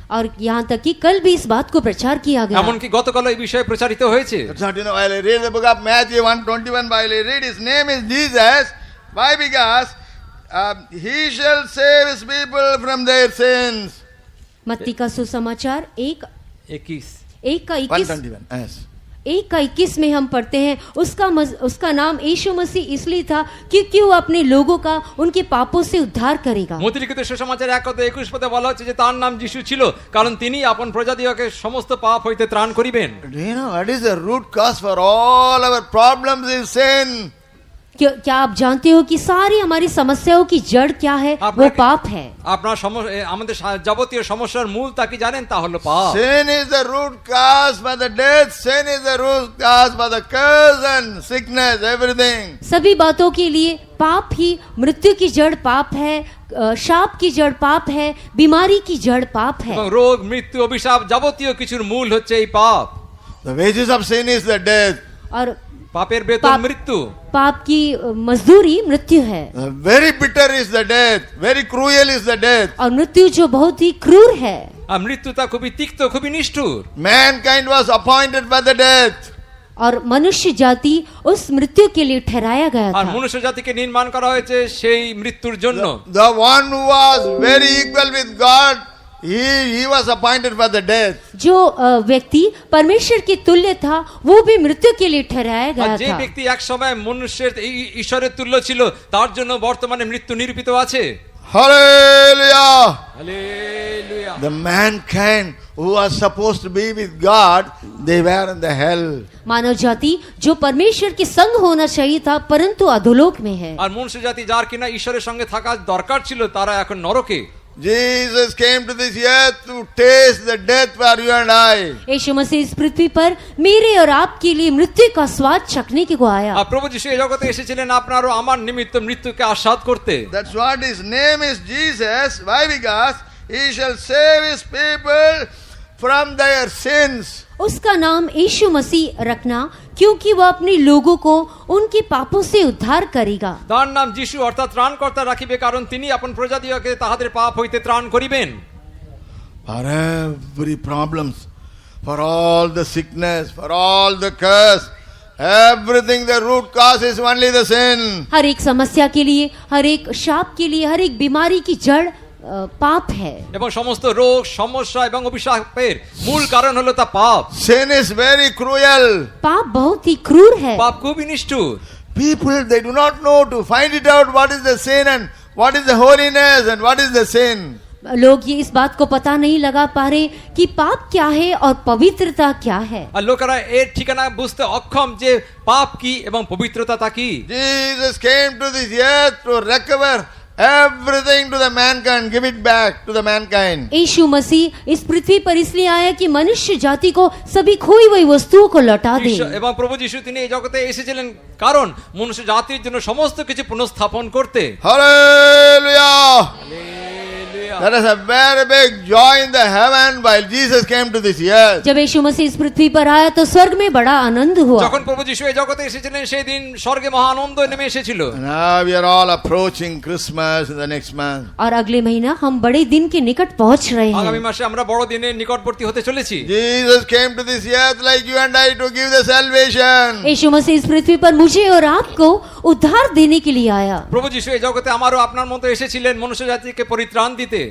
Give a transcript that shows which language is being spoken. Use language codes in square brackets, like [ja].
[hi] और यहाँ तक कि कल भी इस बात को प्रचार किया गया। [bn] এমনকি গতকাল এই বিষয়ে প্রচারিত হয়েছে। [en] That's what while I read the book of Matthew 1:21, while I read his name is Jesus. Why? Because he shall save his people from their sins. [hi] मत्ती का सुसमाचार 21 का 21 [en] 1:21. Yes. [hi] 1:21 में हम पढ़ते हैं उसका नाम यीशु मसीह इसलिए था क्योंकि वो अपने लोगों का उनके पापों से उद्धार करेगा। [bn] মথিলিখিত সুসমাচার 1:21 পদে বলা হচ্ছে যে তার নাম যিশু ছিল কারণ তিনি আপন প্রজাদিগকে সমস্ত পাপ হইতে ত্রাণ করিবেন। [en] Do you know what is the root cause for all our problems is sin? [hi] क्या आप जानते हो कि सारी हमारी समस्याओं की जड़ क्या है? वो [bn] আপনাকে- [hi] पाप है। [bn] আপনার আমাদের যাবতীয় সমস্যার মূল তা কি জানেন? তা হলো পাপ। [en] Sin is the root cause for the death. Sin is the root cause for the curse and sickness, everything. [hi] सभी बातों के लिए पाप ही मृत्यु की जड़ पाप है, शाप की जड़ पाप है, बीमारी की जड़ पाप है। [bn] এবং রোগ মৃত্যু অভিশাপ যাবতীয় কিছুর মূল হচ্ছে এই পাপ। [en] The wages of sin is the death. [hi] और [bn] পাপের বেতন পাপ- মৃত্যু। [hi] पाप की मजदूरी मृत्यु है [en] Very bitter is the death. Very cruel is the death. [hi] और मृत्यु जो बहुत ही क्रूर है। [bn] আর মৃত্যু তা খুবই তিক্ত খুবই নিষ্ঠুর। [en] Mankind was appointed for the death. [hi] और मनुष्य जाति उस मृत्यु के लिए ठहराया गया [bn] আর [hi] था। [bn] মনুষ্য জাতিকে নির্মাণ করা হয়েছে সেই মৃত্যুর জন্য। [en] The one who was very equal with God, he was appointed for the death. [hi] जो व्यक्ति परमेश्वर के तुल्य था वो भी मृत्यु के लिए ठहराया [bn] আর [hi] गया [bn] যে [hi] था। [bn] ব্যক্তি এক সময় মনুষ্যের ঈশ্বরের তুল্য ছিল তার জন্য বর্তমানে মৃত্যু নিরূপিত আছে। [en] Hallelujah! [bn] Hallelujah. [en] The mankind who was supposed to be with God, they were in the hell. [hi] मानव जाति जो परमेश्वर के संग होना चाहिए था परंतु अधोलोक में है। [bn] আর মনুষ্য জাতি যার কিনা ঈশ্বরের সঙ্গে থাকা দরকার ছিল তারা এখন নরকে। [en] Jesus came to this earth to taste the death for you and I. [hi] यीशु मसीह इस पृथ्वी पर मेरे और आपके लिए मृत्यु का स्वाद चखने के को आया। [bn] আর প্রভু যিশু এই জগতে এসেছিলেন আপনার ও আমার নিমিত্ত মৃত্যুকে আস্বাদ করতে। [en] That's what his name is, Jesus. Why? Because he shall save his people from their sins. [hi] उसका नाम यीशु मसीह रखना क्योंकि वह अपने लोगों को उनके पापों से उद्धार करेगा। [bn] তার নাম যিশু অর্থাৎ ত্রাণকর্তা রাখিবে কারণ তিনি আপন প্রজাদিগকে তাহাদের পাপ হইতে ত্রাণ করিবেন। [en] For every problems, for all the sickness, for all the curse, everything, the root cause is only the sin. [hi] हर एक समस्या के लिए, हर एक शाप के लिए, हर एक बीमारी की जड़ पाप है। [bn] এবং সমস্ত রোগ সমস্যা এবং অভিশাপের মূল কারণ হলো তা পাপ। [en] Sin is very cruel. [hi] पाप बहुत ही क्रूर है। [bn] পাপ খুবই নিষ্ঠুর। [en] People, they do not know to find it out what is the sin and what is the holiness and what is the sin. [hi] लोग ये इस बात को पता नहीं लगा पा रहे कि पाप क्या है और पवित्रता क्या है। [bn] আর লোকেরা এর ঠিকানা বুঝতে অক্ষম যে পাপ কি এবং পবিত্রতা তা কি। [en] Jesus came to this earth to recover everything to the mankind, give it back to the mankind. [hi] यीशु मसीह इस पृथ्वी पर इसलिए आया कि मनुष्य जाति को सभी खोई हुई वस्तुओं को लौटा दे। [bn] এবং প্রভু যিশু তিনি এই জগতে এসেছিলেন কারণ মনুষ্য জাতির জন্য সমস্ত কিছু পুনঃস্থাপন করতে। [en] Hallelujah! [bn] Hallelujah. [en] There is a very big joy in the heaven while Jesus came to this earth. [hi] जब यीशु मसीह इस पृथ्वी पर आया तो स्वर्ग में बड़ा आनंद हुआ। [bn] যখন প্রভু যিশু এই জগতে এসেছিলেন সেই দিন স্বর্গে মহা আনন্দ নেমে এসেছিল। [en] Now we are all approaching Christmas in the next month. [hi] और अगले महीना हम बड़े दिन के निकट पहुंच रहे [bn] আগামী [hi] हैं। [bn] মাসে আমরা বড় দিনের নিকটবর্তী হতে চলেছি। [en] Jesus came to this earth like you and I to give the salvation. [hi] यीशु मसीह इस पृथ्वी पर मुझे और आपको उद्धार देने के लिए आया। [bn] প্রভু যিশু এই জগতে আমারও আপনার মতো এসেছিলেন মনুষ্য জাতিকে পরিত্রাণ দিতে।